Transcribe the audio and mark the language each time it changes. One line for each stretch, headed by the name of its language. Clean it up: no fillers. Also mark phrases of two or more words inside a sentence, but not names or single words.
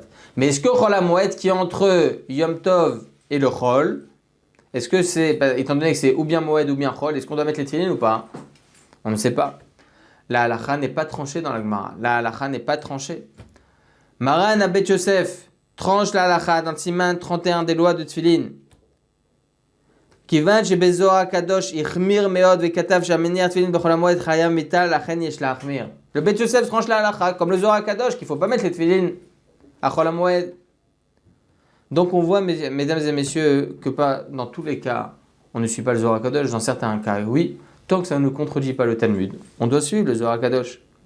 French: Mais est-ce que Chol HaMoed qui est entre Yom Tov et le Chol, est-ce que c'est, étant donné que c'est ou bien Moed ou bien Chol, est-ce qu'on doit mettre les tefilines ou pas? On ne sait pas. La halakha n'est pas tranchée dans la Gemara. La halakha n'est pas tranchée. Maran Abet Yosef tranche la halakha dans le siman 31 des lois de tefilin.
Hebrew: כיון שבזוהר הקדוש החמיר מאוד וכתב שהמניח תפילין בחול המועד חייב מיתה לכן יש להחמיר.
French: Le Bet Yosef tranche la halakha comme le Zohar HaKadosh qu'il ne faut pas mettre les tefilin à chol hamoed. Donc on voit, mesdames et messieurs, que pas dans tous les cas, on ne suit pas le Zohar HaKadosh. Dans certains cas, oui. Tant que ça ne contredit pas le Talmud, on doit suivre le Zohar HaKadosh.